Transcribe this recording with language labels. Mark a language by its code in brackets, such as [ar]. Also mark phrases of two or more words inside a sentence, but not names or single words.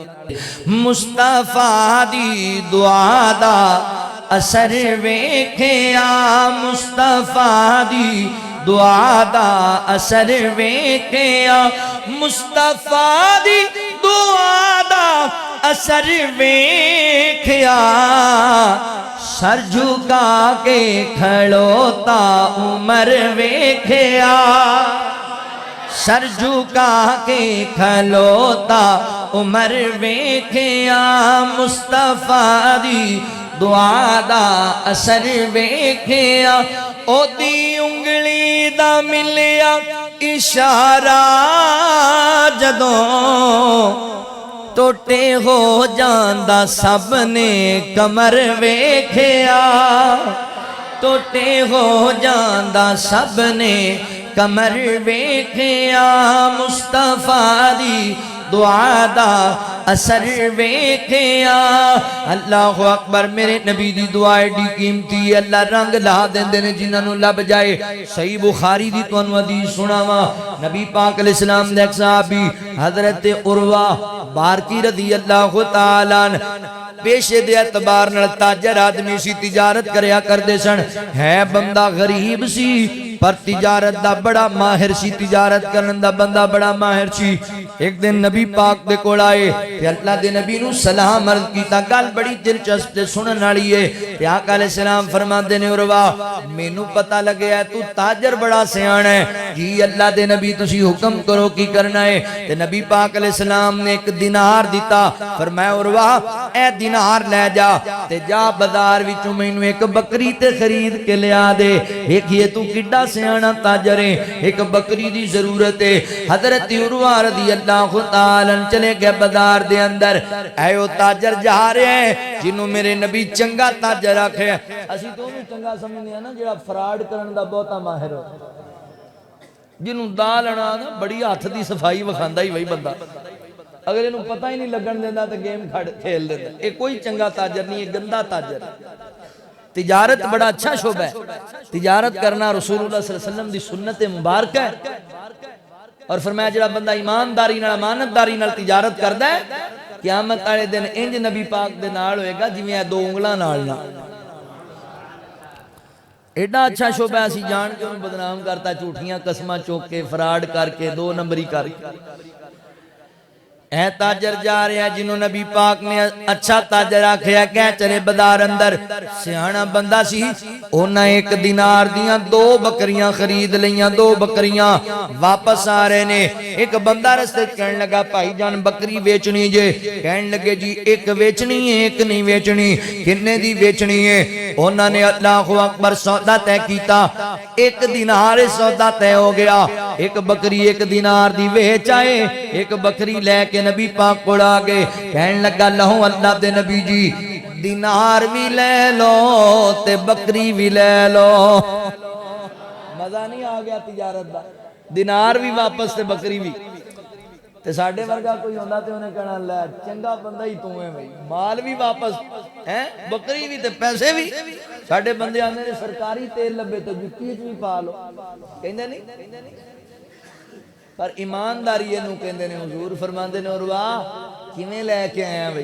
[pa] مصطفیٰ دی دعا دا اثر ویکھیا، مصطفیٰ دی دعا دا اثر ویکھیا، مصطفیٰ دی دعا دا اثر ویکھیا، سر جھکا کے کھڑوتا عمر ویکھیا، سر جھکا کے کھلوتا عمر ویکھیا، مصطفیٰ دی دعا دا اثر ویکھیا، او دی انگلی دا ملیا اشارہ جدوں ٹوٹے ہو جاندا سب نے کمر ویکھیا، ٹوٹے ہو جاندا سب نے کمر ویکھیا، مصطفیٰ دی دعا دا اثر ویکھیا۔ [ar] اللہ اکبر، [pa] میرے نبی دی دعا ایڈی قیمتی ہے، اللہ رنگ لا دیندے نے جنہاں نوں لب جائے۔ صحیح بخاری دی تانوں حدیث سناواں، نبی پاک [ar] علیہ السلام [pa] دے ایک صحابی حضرت عروہ بارکی [ar] رضی اللہ تعالی عنہ [pa] پیشے دے اعتبار نال تاجر آدمی سی، تجارت کریا کردے سن، ہے بندہ غریب سی پر تجارت دا بڑا ماہر سی، تجارت کرن دا بندہ بڑا ماہر سی۔ ایک دن نبی پاک دے کول آئے تے اللہ دے نبی نو سلام عرض کیتا، گل بڑی دلچسپ تے سنن والی ہے تے آقا [ar] علیہ السلام [pa] فرماندے نے عروہ مینوں پتہ لگیا ہے تو تاجر بڑا سیاںا ہے، جی اللہ دے نبی تسی حکم کرو کی کرنا ہے؟ تے نبی پاک [ar] علیہ السلام [pa] نے ایک دینار دیتا، فرمایا عروہ اے دینار لے جا تے جا بازار وچوں مینوں ایک بکری تے خرید کے لیا دے۔ دیکھیے تو کڈا سیاںا تاجر ہے، ایک بکری دی ضرورت ہے۔ حضرت عروہ [ar] رضی اللہ تعالی عنہ [pa] چلے گئے بازار دے اندر، اے او تاجر جا رہے ہیں جنوں میرے نبی چنگا تاجر آکھے، اسی تو بھی چنگا سمجھنے ہیں نا جڑا فراڈ کرن دا بہتا ماہر ہو، جنوں دا لنا نا بڑی ہاتھ دی صفائی وکھاندا ہی وہی بندہ، اگر انہوں پتہ ہی نہیں لگن دیندا تے گیم کھیل دیندا، اے کوئی چنگا تاجر نہیں، یہ گندا تاجر۔ تجارت بڑا اچھا شعبہ ہے، تجارت کرنا رسول اللہ [ar] صلی اللہ علیہ وسلم [pa] دی سنت مبارک ہے، اور فرمایا جڑا بندہ ایمانداری نال امانتداری نال تجارت کردا ہے قیامت والے دن انج نبی پاک دے نال ہوئے گا جویں دو انگلاں نال نہ۔ ایڈا اچھا شعبہ ہے، اسی جان کے انہوں بدنام کرتا، جھوٹیاں قسماں چوک کے فراڈ کر کے دو نمبری کر کے۔ اے تاجر جا رہے ہیں جنہوں نبی پاک نے اچھا تاجر آکھیا کہ چلے بازار اندر، سیاںا بندہ سی، انہاں ایک دینار دیاں دو بکریاں خرید لیاں، دو بکریاں واپس آ رہے نے۔ ایک بندہ رستے کہنے لگا بھائی جان بکری ویچنی جے، کہنے لگے جی ایک ویچنی ہے ایک نہیں ویچنی، کنے دی ویچنی ہے؟ انہاں نے [ar] اللہ اکبر [pa] سودا طے کیتا، ایک دینار سودا طے ہو گیا، ایک بکری ایک دینار دی ویچ آئے، ایک بکری لے کے نبی پاک کو آگے کہنے لگا لہو اللہ دے نبی جی دینار بھی لے لو تے بکری بھی لے لو۔ مزہ نہیں آ گیا تجارت دا، دینار بھی واپس تے بکری بھی۔ تے ساڈے ورگا کوئی ہوندا تے انہیں کہنا لے چنگا بندہ ہی تو ہے بھائی، مال بھی واپس ہیں، بکری بھی تے پیسے بھی۔ ساڈے بندے آندے نے سرکاری تیل لبے تو جُتی وچ بھی پا لو، کہندے نہیں؟ پر ایمانداری اینو کہندے نے۔ حضور فرماندے نے عروہ کیویں لے کے آیا بھائی؟